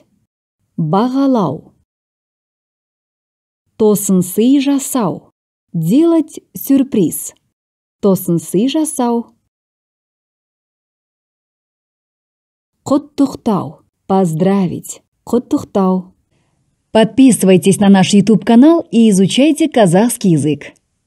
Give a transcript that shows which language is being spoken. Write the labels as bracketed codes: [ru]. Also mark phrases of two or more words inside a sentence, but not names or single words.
[kk] Бағалау. Тосынсый жасау. [ru] Делать сюрприз. [kk] Тосынсый жасау. Құттықтау. [ru] Поздравить. Құттықтау. Подписывайтесь на наш YouTube-канал и изучайте казахский язык.